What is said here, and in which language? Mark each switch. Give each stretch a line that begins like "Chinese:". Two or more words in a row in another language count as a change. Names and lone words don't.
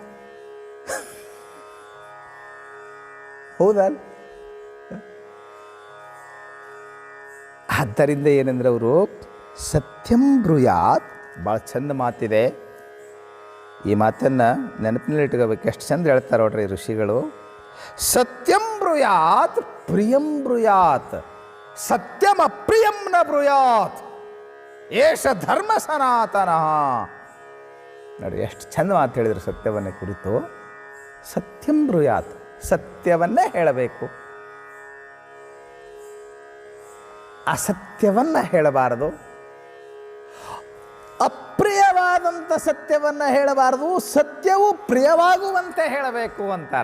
Kannada: ಹೌದಾ? ಆದ್ದರಿಂದ ಏನಂದ್ರೆ ಅವರು
Sanskrit: ಸತ್ಯಂ ಬ್ರೂಯಾತ್,
Kannada: ಭಾಳ ಚಂದ ಮಾತಿದೆ. ಈ ಮಾತನ್ನು ನೆನಪಿನಲ್ಲಿ ಇಟ್ಕೋಬೇಕು. ಎಷ್ಟು ಚಂದ ಹೇಳ್ತಾರೆ ನೋಡ್ರಿ ಋಷಿಗಳು.
Sanskrit: ಸತ್ಯಂ ಬ್ರೂಯಾತ್ ಪ್ರಿಯಂ ಬ್ರೂಯಾತ್, ಸತ್ಯಂ ಅಪ್ರಿಯಂ ನ ಬ್ರೂಯಾತ್, ಏಷ ಧರ್ಮ ಸನಾತನಃ.
Kannada: ನೋಡಿ ಎಷ್ಟು ಚಂದ ಮಾತು ಹೇಳಿದ್ರು ಸತ್ಯವನ್ನೇ ಕುರಿತು.
Sanskrit: ಸತ್ಯಂ ಬ್ರೂಯಾತ್,
Kannada: ಸತ್ಯವನ್ನೇ ಹೇಳಬೇಕು, ಅಸತ್ಯವನ್ನು ಹೇಳಬಾರದು. ಅಪ್ರಿಯವಾದ ಪ್ರಿಯವಾದಂಥ ಸತ್ಯವನ್ನು ಹೇಳಬಾರ್ದು, ಸತ್ಯವು ಪ್ರಿಯವಾಗುವಂತೆ ಹೇಳಬೇಕು ಅಂತಾರ.